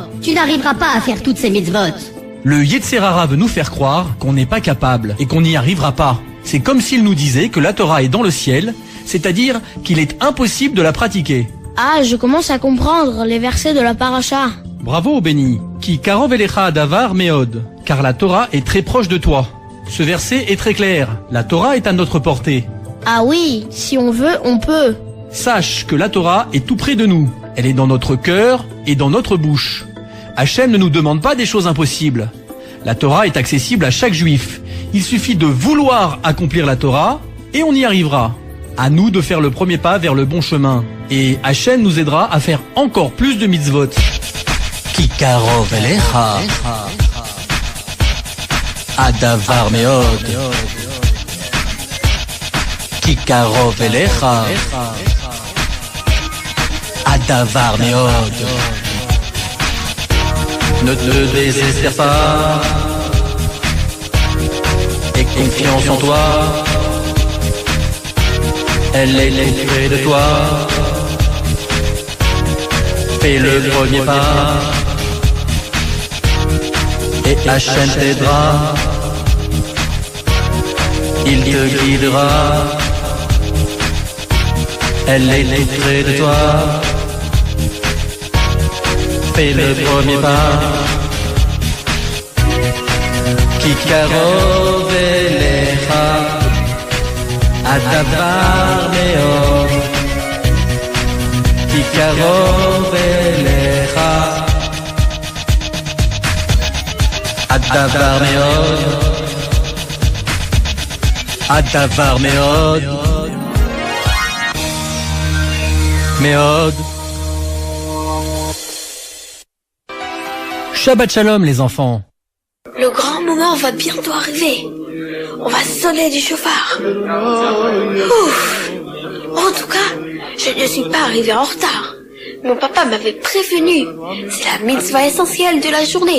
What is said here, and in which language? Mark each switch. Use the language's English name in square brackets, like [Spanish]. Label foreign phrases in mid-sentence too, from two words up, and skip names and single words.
[French] Tu n'arriveras pas à faire toutes ces mitzvot. » Le Yetzerara veut nous faire croire qu'on n'est pas capable et qu'on n'y arrivera pas. C'est comme s'il nous disait que la Torah est dans le ciel, c'est-à-dire qu'il est impossible de la pratiquer. Ah, je commence à comprendre les versets de la paracha. Bravo, Benny. [Hebrew] כי קרוב אליך הדבר מאד, [French] car la Torah est très proche de toi. Ce verset est très clair. La Torah est à notre portée. Ah oui, si on veut, on peut. Sache que la Torah est tout près de nous. Elle est dans notre cœur et dans notre bouche. Hachem ne nous demande pas des choses impossibles. La Torah est accessible à chaque juif. Il suffit de vouloir accomplir la Torah et on y arrivera. À nous de faire le premier pas vers le bon chemin. Et Hachem nous aidera à faire encore plus de mitzvot. [Hebrew] כי קרוב אליך הדבר מאד. כי קרוב אליך הדבר מאד. [French] Ne te désespère pas. Aie confiance en toi. Elle est près de toi. Fais le premier pas. Et Hachem t'aidera. Il te guidera. Elle est près de toi. Fais le premier pas. [Hebrew] כי קרוב אליך הדבר מאד. כי קרוב אליך הדבר מאד. הדבר מאד. Meod. שבת שלום [French] les enfants. Le grand moment va bientôt arriver. On va sonner du chauffard. Ouf. En tout cas, je ne suis pas arrivé en retard. Mon papa m'avait prévenu. C'est la mitzvah essentielle de la journée.